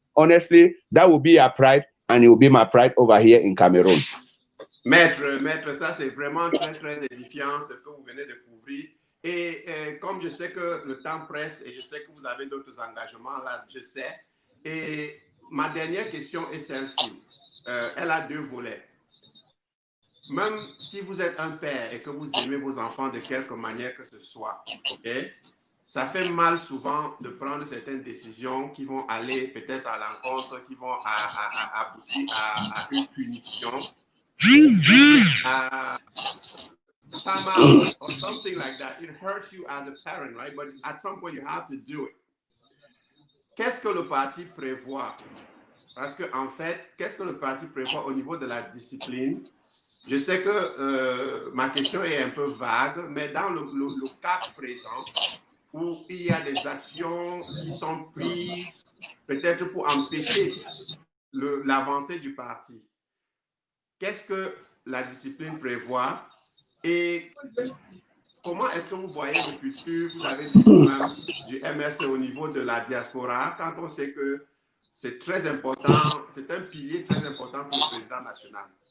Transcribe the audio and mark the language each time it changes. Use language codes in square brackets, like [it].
[en] Honestly, that will be our pride, and it will be my pride over here in Cameroon. [fr] Maître, ça c'est vraiment très, très édifiant ce que vous venez de couvrir. Et comme je sais que le temps presse et je sais que vous avez d'autres engagements là, je sais. Et ma dernière question est celle-ci. Elle a deux volets. Même si vous êtes un père et que vous aimez vos enfants de quelque manière que ce soit, okay, ça fait mal souvent de prendre certaines décisions qui vont aller peut-être à l'encontre, qui vont aboutir à une punition, [en] time out or something like that. It hurts you as a parent, right? But at some point, you have to do it. [fr] Qu'est-ce que le parti prévoit? Parce qu'en fait, qu'est-ce que le parti prévoit au niveau de la discipline? Je sais que ma question est un peu vague, mais dans le cas présent, où il y a des actions qui sont prises peut-être pour empêcher l'avancée du parti, qu'est-ce que la discipline prévoit et comment est-ce que vous voyez le futur, vous avez dit vous-même, du MRC au niveau de la diaspora, quand on sait que c'est très important, c'est un pilier très important pour le président national?